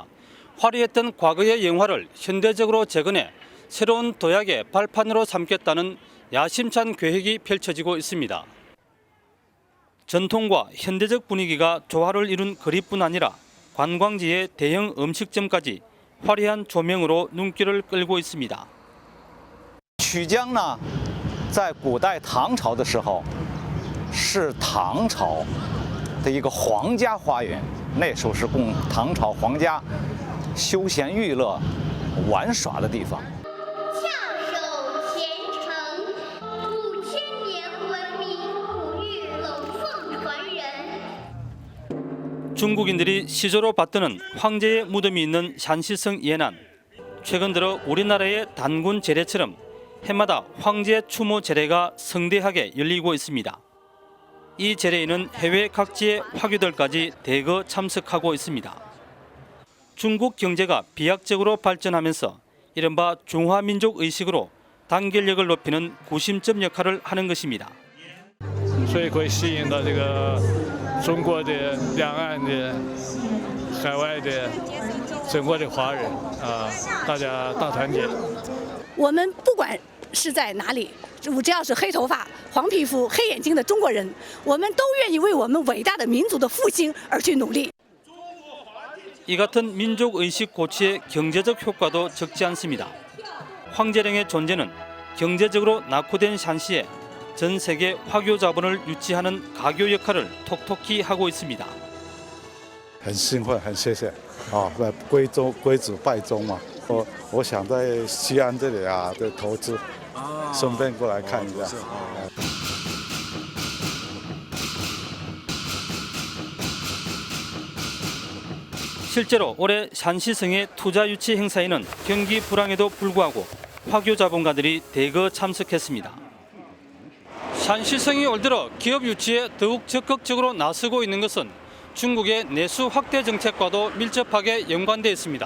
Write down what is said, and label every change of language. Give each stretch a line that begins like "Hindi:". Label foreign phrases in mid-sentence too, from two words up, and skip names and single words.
Korean: 화려했던 과거의 영화를 현대적으로 재건해 새로운 도약의 발판으로 삼겠다는 야심찬 계획이 펼쳐지고 있습니다. 전통과 현대적 분위기가 조화를 이룬 거리뿐 아니라 관광지의 대형 음식점까지 화려한 조명으로 눈길을 끌고 있습니다.
Chinese: 曲江呢，在古代唐朝的时候，是唐朝的一个皇家花园，那时候是供唐朝皇家休闲娱乐、玩耍的地方。
Korean: 중국인들이 시조로 받드는 황제의 무덤이 있는 샨시성 예난. 최근 들어 우리나라의 단군 제례처럼 해마다 황제 추모 제례가 성대하게 열리고 있습니다. 이 제례에는 해외 각지의 화교들까지 대거 참석하고 있습니다. 중국 경제가 비약적으로 발전하면서 이른바 중화민족 의식으로 단결력을 높이는 구심점 역할을 하는 것입니다.
Chinese: 所以会吸引到这个中国的两岸的海外的整个的华人啊，大家大团结。我们不管是在哪里，只要是黑头发、黄皮肤、黑眼睛的中国人，我们都愿意为我们伟大的民族的复兴而去努力。
Korean: 이 같은 민족 의식 고취의 경제적 효과도 적지 않습니다. 황제령의 존재는 경제적으로 낙후된 샨시에 전 세계 화교 자본을 유치하는 가교 역할을 톡톡히 하고 있습니다.
Chinese: 很兴奋，很谢谢啊，归祖拜宗嘛。我想在西安这里啊的投资，顺便过来看一下。
Korean: 실제로 올해 샨시성의 투자 유치 행사에는 경기 불황에도 불구하고 화교 자본가들이 대거 참석했습니다. 샨시성이 올 들어 기업 유치에 더욱 적극적으로 나서고 있는 것은 중국의 내수 확대 정책과도 밀접하게 연관되어 있습니다.